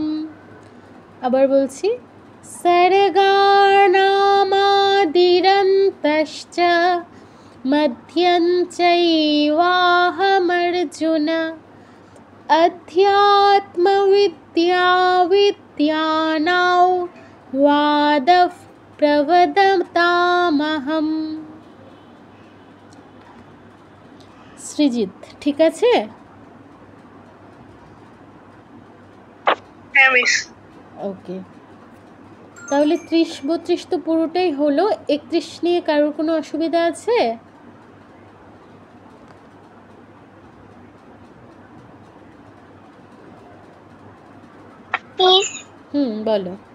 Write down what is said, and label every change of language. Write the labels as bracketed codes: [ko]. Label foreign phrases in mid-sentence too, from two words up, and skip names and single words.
[bn] আবার বলছি [sa] सर्गाणामादिरन्तश्च मध्यं चैवाहमर्जुन अध्यात्मविद्या विद्यानौ वादः प्रवदतामहम्। [bn] সৃজিত ঠিক আছে? হ্যাঁ মিস। ওকে, তাহলে 30-32 তো পুরোটাই হলো। 31 নিয়ে কারোর কোনো অসুবিধা আছে? বলো।